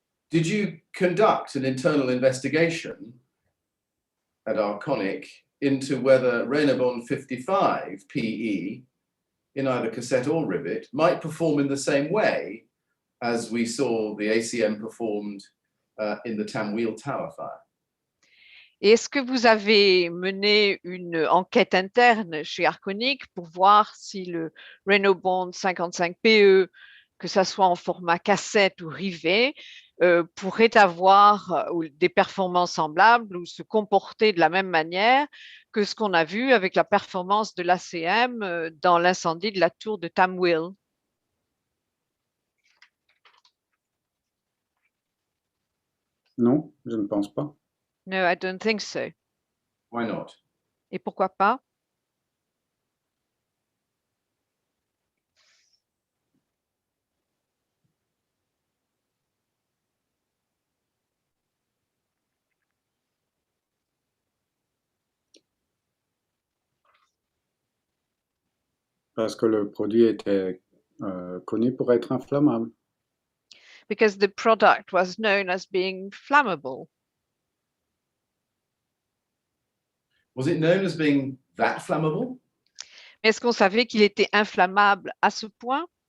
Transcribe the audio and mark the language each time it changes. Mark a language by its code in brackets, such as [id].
[en] Did you conduct an internal investigation at Arconic into whether Reynobond 55 PE in either cassette or rivet might perform in the same way as we saw the ACM performed in the Tamwheel Tower fire? [fr] Est-ce que vous avez mené une enquête interne chez Arconic pour voir si le Reynobond 55 PE, que ça soit en format cassette ou rivet, pourrait avoir des performances semblables ou se comporter de la même manière que ce qu'on a vu avec la performance de l'ACM dans l'incendie de la tour de Tamwheel? Non, je ne pense pas. [en] No, I don't think so. Why not? [fr] Et pourquoi pas? Parce que le produit était connu pour être inflammable. [en] Because the product was known as being flammable. Was it known as being that flammable? [fr] Est-ce qu'on savait qu'il était inflammable à ce point?